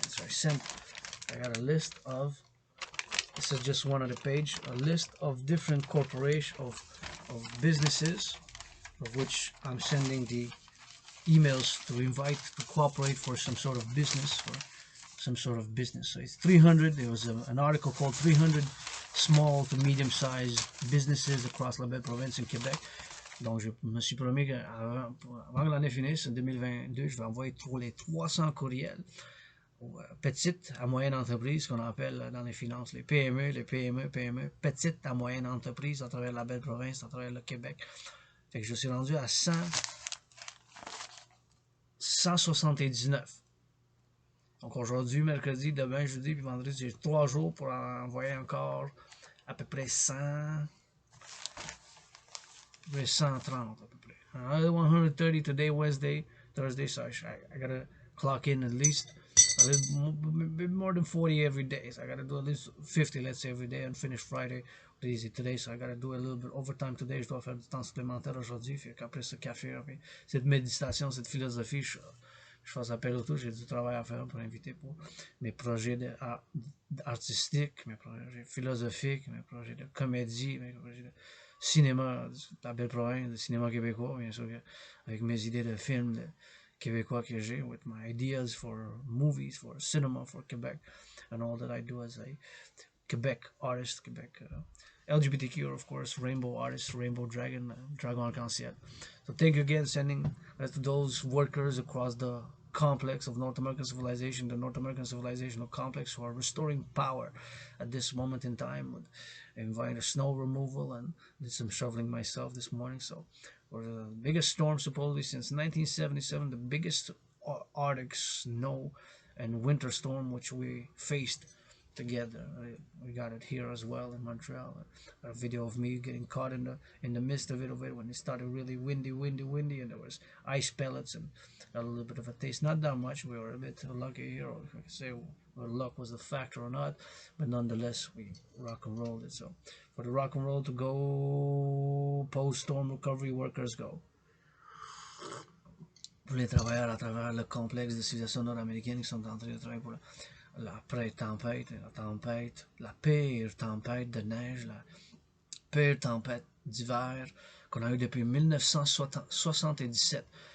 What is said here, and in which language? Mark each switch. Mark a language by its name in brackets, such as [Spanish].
[English] So I got a list of, this is just one on the page, a list of different corporations, of businesses, of which I'm sending the emails to invite to cooperate for some sort of business, So it's 300. There was an article called 300 small to medium-sized businesses across la belle province in Québec. [French] Donc je me suis promis qu'avant que l'année finisse, en 2022, je vais envoyer les 300 courriels aux petites à moyennes entreprises qu'on appelle dans les finances les PME, petites à moyennes entreprises à travers la belle province, à travers le Québec. Fait que je suis rendu à 179. Donc aujourd'hui, mercredi, demain, jeudi, puis vendredi, j'ai 3 jours pour envoyer encore à peu près 130 à peu près. [English] Another 130 today, Wednesday, Thursday, so I gotta clock in at least a little bit more than 40 every day. So I gotta do at least 50, let's say, every day, and finish Friday easy today. So I gotta do a little bit overtime today. [French] Je dois faire du temps supplémentaire aujourd'hui. Fait qu'après ce café, cette méditation, cette philosophie, je fasse appel au tout. J'ai du travail à faire pour inviter pour mes projets artistiques, mes projets philosophiques, mes projets de comédie, mes projets de cinéma, de la belle province, de cinéma québécois, bien sûr, avec mes idées de films québécois que j'ai, [English] with my ideas for movies, for cinema, for Quebec, and all that I do as a Quebec artist, Quebec LGBTQ, of course, rainbow artist, rainbow dragon, [French] dragon arc-en-ciel. [English] So thank you again, sending to those workers across the complex of North American civilization, the North American civilizational complex, who are restoring power at this moment in time. With inviting snow removal and did some shoveling myself this morning. So for the biggest storm supposedly since 1977, the biggest Arctic snow and winter storm which we faced together. We got it here as well in Montreal. A video of me getting caught in the midst of it when it started really windy, and there was ice pellets and got a little bit of a taste. Not that much. We were a bit lucky here, or if I could say whether luck was a factor or not, but nonetheless we rock and rolled it. So for the rock and roll to go, post-storm recovery workers go. [French] Pour les travailleurs à travers le complexe de civilisation nord-américaine qui sont en train de travailler pour la pré-tempête, la pire tempête de neige, la pire tempête d'hiver qu'on a eu depuis 1977.